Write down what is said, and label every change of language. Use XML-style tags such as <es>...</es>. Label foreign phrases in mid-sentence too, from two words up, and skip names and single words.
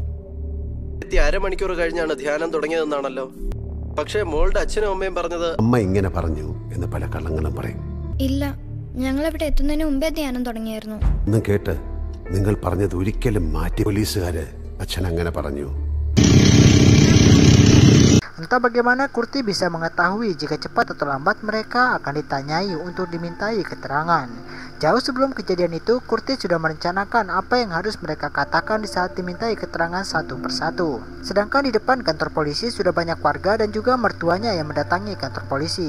<ml>1/2 മണിക്കൂർ കഴിഞ്ഞാണ് ധ്യാനം തുടങ്ങിയതെന്നാണല്ലോ. പക്ഷേ മോളുടെ അച്ഛനും അമ്മയും പറഞ്ഞത് അമ്മ ഇങ്ങനെ പറഞ്ഞു എന്ന് പല കള്ളങ്ങളും പറയും. ഇല്ല, ഞങ്ങൾ ഇവിടെ എത്തുന്നതിന് മുമ്പേ ധ്യാനം തുടങ്ങിയായിരുന്നു. ഒന്നും കേട്ട് നിങ്ങൾ പറഞ്ഞത് ഒരിക്കലും മാറ്റി. പോലീസുകാര് അച്ഛൻ അങ്ങനെ പറഞ്ഞു.</ml> <id>Entah bagaimana Kurti bisa mengetahui jika cepat atau lambat mereka akan ditanyai untuk dimintai keterangan. Jauh sebelum kejadian itu, Kurti sudah merencanakan apa yang harus mereka katakan di saat dimintai keterangan satu persatu. Sedangkan di depan kantor polisi sudah banyak warga dan juga mertuanya yang mendatangi kantor polisi.</id>